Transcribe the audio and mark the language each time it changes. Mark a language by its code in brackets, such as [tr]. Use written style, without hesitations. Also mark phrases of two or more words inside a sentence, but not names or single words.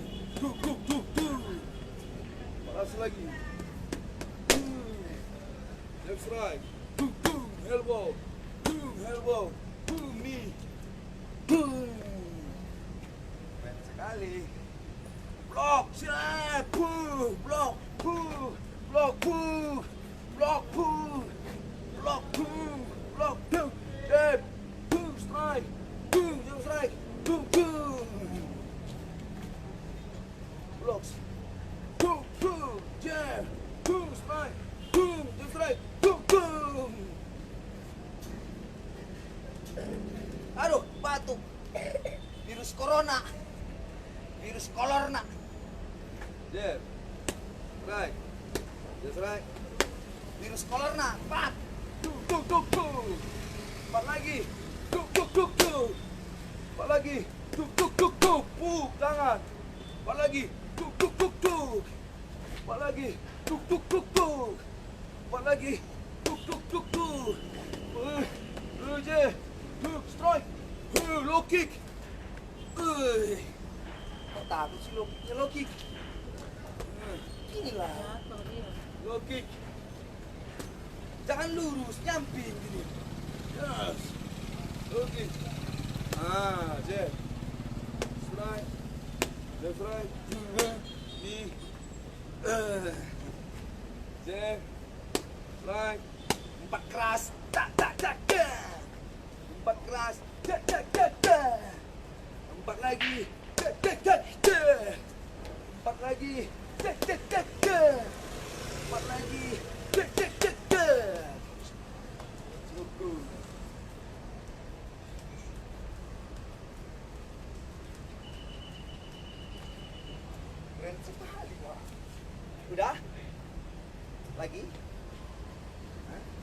[id] Duk duk duk duk. Empat atas lagi. [en] Left right. Duk duk. Elbow. Duk elbow. Duk knee. Duk. [id] Keren sekali. Block. Siap. Puh. Block. Puh. Block. Puh. Block. Puh. [en] Block. Puh. Block. Puh. Jab. Puh. Strike. Puh. Jab strike. Puh. Puh. Blocks. Puh. Puh. Jab. Puh. Strike. Puh. Jab strike. Puh. Puh. [id] Aduh, batuk. Virus corona. Virus kolorna. [en] Jab. Right. Just right. [id] Virus kolorna. Pat. Tuk tuk tuk tuk. Empat lagi. Tuk tuk tuk tuk. Empat lagi. Tuk tuk tuk tuk. Puk tangan. Empat lagi. Tuk tuk tuk tuk. Empat lagi. Tuk tuk tuk tuk. Empat lagi. Tuk tuk tuk tuk. Je. [en] Strike. Low kick. [id] Kok takut sih [en] low kick? [id] Inilah [en] low kick. [id] Jangan lurus, nyamping gini. [en] Yes. Low kick. Jab. Strike. Left right. Knee. Jab. Strike. [id] Empat keras. Tak tak tak. Empat keras. Tak tak tak. Empat lagi. Tak tak tak. Empat lagi. Tak tak tak. Empat lagi. Tak tak tak. Cukup. Keren sekali, Wak. Udah? Lagi? Hah?